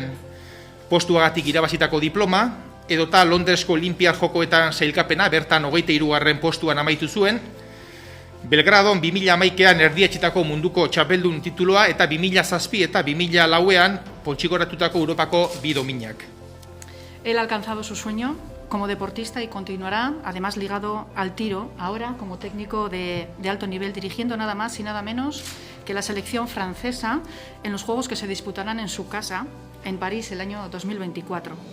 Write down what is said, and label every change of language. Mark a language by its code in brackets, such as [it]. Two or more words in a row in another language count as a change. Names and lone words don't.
[eu] postuagatik irabazitako diploma, edota Londresko Olinpiar Jokoetan sailkapena bertan 23. postuan amaitu zuen, Belgradon 2011an erdietxetako munduko txapeldun tituloa eta 2007 eta 2004an poltsikoratutako Europako bi dominak. [es] Él ha alcanzado su sueño como deportista y continuará, además ligado al tiro, ahora como técnico de alto nivel, dirigiendo nada más y nada menos que la selección francesa en los Juegos que se disputarán en su casa, en París, el año 2024.